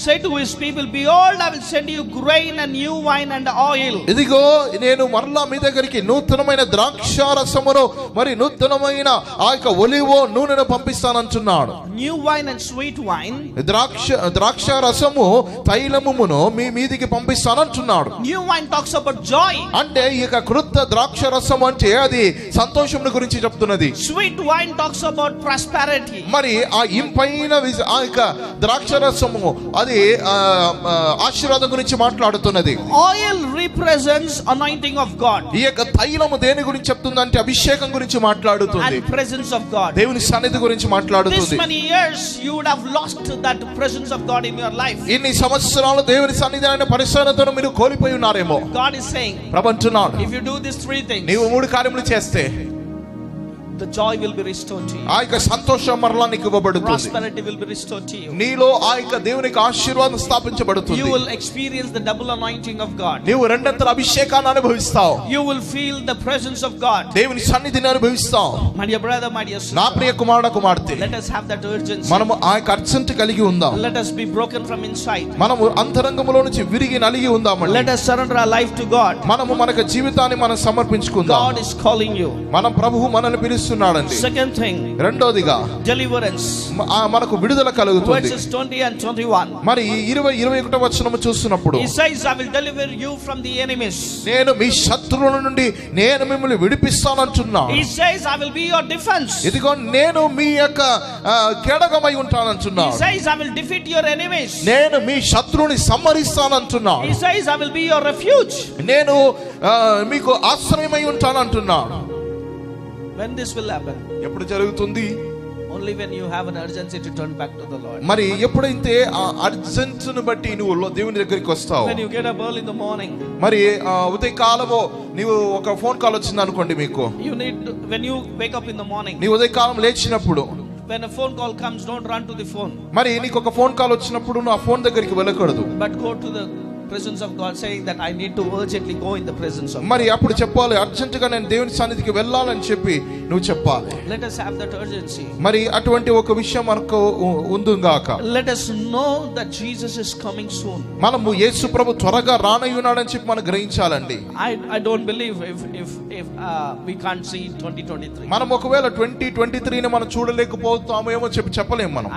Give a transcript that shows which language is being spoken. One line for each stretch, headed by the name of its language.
English: say to his people, behold, I will send you grain and new wine and oil.
Telugu: ఇదిగో నేను మరలా మీ దగ్గరికి నూతనమైన ద్రాక్షారసమును మరి నూతనమైన ఆ యొక్క ఒలివ నూనెను పంపిస్తానంటున్నాడు.
English: New wine and sweet wine.
Telugu: ద్రాక్షారసము తైలమును మీ మీదికి పంపిస్తానంటున్నాడు.
English: New wine talks about joy.
Telugu: అంటే ఈ యొక్క కృత ద్రాక్షారసం అంటే అది సంతోషం గురించి చెప్తున్నది.
English: Sweet wine talks about prosperity.
Telugu: మరి ఆ ఇంపైన ఆ యొక్క ద్రాక్షరసము అది ఆశీర్వాదం గురించి మాట్లాడుతున్నది.
English: Oil represents anointing of God.
Telugu: ఈ యొక్క తైలము దేని గురించి చెప్తుందంటే అభిషేకం గురించి మాట్లాడుతుంది.
English: And presence of God.
Telugu: దేవుని సన్నిధి గురించి మాట్లాడుతుంది.
English: This many years you would have lost that presence of God in your life.
Telugu: ఇన్ని సంవత్సరాలు దేవుని సన్నిధి అయిన పరిశుద్ధతను మీరు కోల్పోయి ఉన్నారేమో.
English: God is saying,
Telugu: ప్రభు అంటున్నాడు,
English: if you do these 3 things,
Telugu: నీవు 3 కార్యములు చేస్తే
English: The joy will be restored to you.
Telugu: ఆ యొక్క సంతోషం మరలా నీకు ఇవ్వబడుతుంది.
English: Prosperity will be restored to you.
Telugu: నీలో ఆ యొక్క దేవునికి ఆశీర్వాదం స్థాపించబడుతుంది.
English: You will experience the double anointing of God.
Telugu: నీవు రెండంతల అభిషేకాన్ని అనుభవిస్తావు.
English: You will feel the presence of God.
Telugu: దేవుని సన్నిధిని అనుభవిస్తావు.
English: My dear brother, my dear sister,
Telugu: నా ప్రియ కుమారుడు కుమార్తె,
English: let us have that urgency.
Telugu: మనము ఆ యొక్క అర్జెంట్ కలిగి ఉందాం.
English: Let us be broken from inside.
Telugu: మనము అంతరంగములో నుంచి విరిగి నలిగి ఉందామండి.
English: Let us surrender our life to God.
Telugu: మనము మన జీవితాన్ని మనం సమర్పించుకుందాం.
English: God is calling you.
Telugu: మన ప్రభువు మనల్ని పిలుస్తున్నాడండి.
English: Second thing,
Telugu: రెండోదిగా
English: deliverance.
Telugu: మనకు విడుదల కలుగుతుంది.
English: Verses 20 and 21.
Telugu: మరి 20-21 వచనము చూస్తున్నప్పుడు
English: He says, I will deliver you from the enemies.
Telugu: నేను మీ శత్రువుల నుండి నేను మిమ్మల్ని విడిపిస్తానంటున్నా.
English: He says, I will be your defense.
Telugu: ఇదిగో నేను మీ యొక్క కేడగమై ఉంటానంటున్నా.
English: He says, I will defeat your enemies.
Telugu: నేను మీ శత్రువుని సంహరిస్తానంటున్నా.
English: He says, I will be your refuge.
Telugu: నేను మీకు ఆశ్రయమై ఉంటానంటున్నా.
English: When this will happen?
Telugu: ఎప్పుడు జరుగుతుంది?
English: Only when you have an urgency to turn back to the Lord.
Telugu: మరి ఎప్పుడైతే ఆ అర్జెంట్ను బట్టి నువ్వు దేవుని దగ్గరికి వస్తావు.
English: When you get up early in the morning.
Telugu: మరి ఉదయకాలము నీవు ఒక ఫోన్ కాల్ వచ్చింది అనుకోండి మీకు.
English: You need to, when you wake up in the morning.
Telugu: నీ ఉదయకాలం లేచినప్పుడు
English: when a phone call comes, don't run to the phone.
Telugu: మరి నీకు ఒక ఫోన్ కాల్ వచ్చినప్పుడు నువ్వు ఆ ఫోన్ దగ్గరికి వెళ్ళకూడదు.
English: But go to the presence of God, saying that I need to urgently go in the presence of God.
Telugu: మరి అప్పుడు చెప్పాలి, అర్జెంట్ గా నేను దేవుని సన్నిధికి వెళ్ళాలని చెప్పి నువ్వు చెప్పాలి.
English: Let us have that urgency.
Telugu: మరి అటువంటి ఒక విషయం మనకు ఉందుగాక.
English: Let us know that Jesus is coming soon.
Telugu: మనము యేసు ప్రభు త్వరగా రానయ్యున్నాడని చెప్పి మనం గ్రహించాలండి.
English: I don't believe if we can't see 2023.
Telugu: మనం ఒకవేళ 2023 ని మనం చూడలేకపోతామేమో చెప్పలేము మనం.